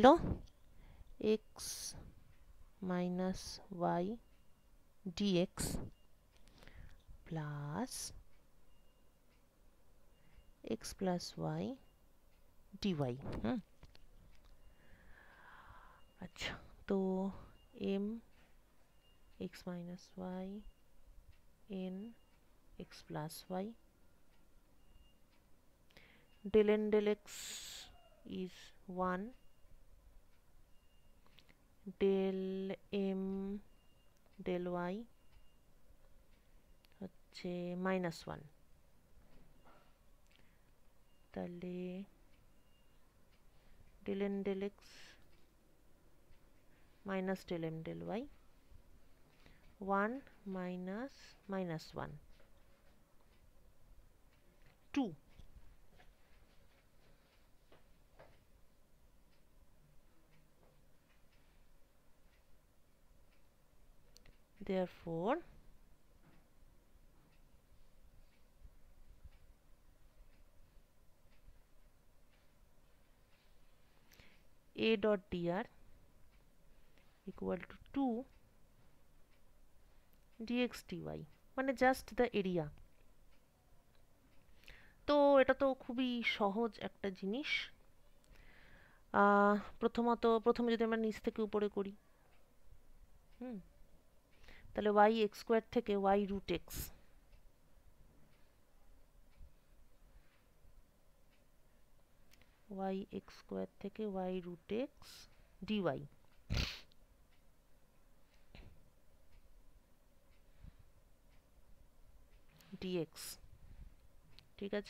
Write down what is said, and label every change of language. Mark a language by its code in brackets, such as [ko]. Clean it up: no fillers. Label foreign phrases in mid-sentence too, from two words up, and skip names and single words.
[en] x minus y dx plus x plus y dy. [bn] আচ্ছা, তো [en] M x minus y N x plus y, del n del x is 1, del m del y হচ্ছে -1। তাহলে del n del x minus del m del y, 1 minus -1, 2। Therefore a dot dr equal to 2 dx dy, মানে just the area. [bn] তো এটা তো খুবই সহজ একটা জিনিস। প্রথমে যদি আমরা নিচ থেকে উপরে করি, তাহলে [en] y x square [bn] থেকে [en] y root x, y x square [bn] থেকে [en] y root x dy, dx, [bn] ঠিক আছে।